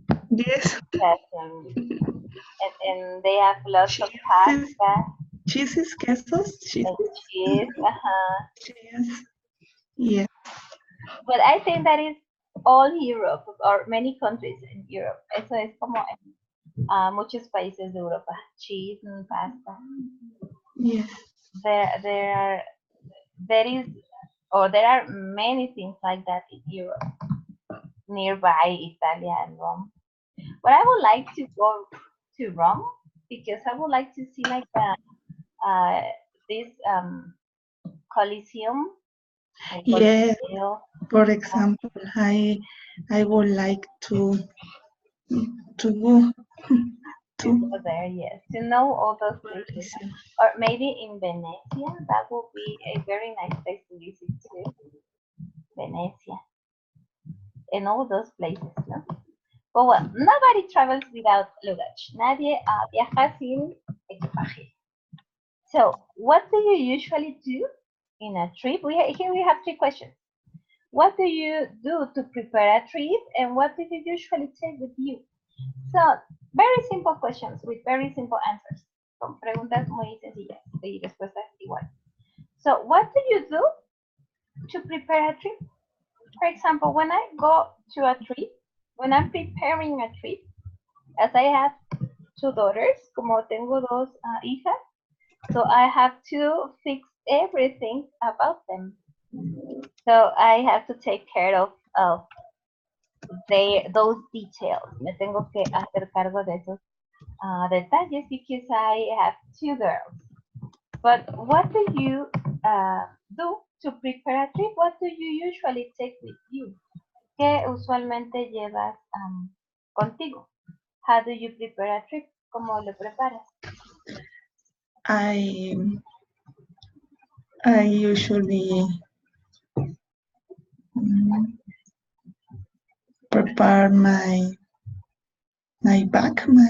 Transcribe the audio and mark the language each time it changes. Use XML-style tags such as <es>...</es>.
<en>yes. Yes, and they have lots of Cheeses, pasta cheeses, quesos, and cheeses. cheese. Yes, yes, But I think that is all Europe or many countries in Europe.</en> <es>Eso es como muchos países de Europa.</es> <en>Cheese and pasta. yes. There are there is or there are many things like that in Europe, nearby Italy and Rome. But I would like to go to Rome because I would like to see like this Colosseum, el Yes. Coliseo, For example, I would like to go to to go there, yes, to know all those places. Coliseum. Or maybe in Venezia, that would be a very nice place to visit too. Venezia and all those places, no? But well, nobody travels without luggage.</en> <es>Nadie viaja sin equipaje.</es> <en>So, what do you usually do in a trip? Here we have three questions. What do you do to prepare a trip, and what do you usually take with you? So, very simple questions with very simple answers.</en> <es>Con preguntas muy sencillas y respuestas igual.</es> <en>So, what do you do to prepare a trip? For example, when I go to a trip, when I'm preparing a trip, as I have two daughters,</en> <es>como tengo dos hijas,</es> <en>so I have to fix everything about them. So I have to take care of those details.</en> <es>Me tengo que hacer cargo de esos detalles</es> <en>because I have two girls. But what do you do to prepare a trip? What do you usually take with you?</en> <es>¿Qué usualmente llevas contigo?</es> <en>How do you prepare a trip?</en> <es>¿Cómo lo preparas?</es> <en>I I usually mm, prepare my bag,</en>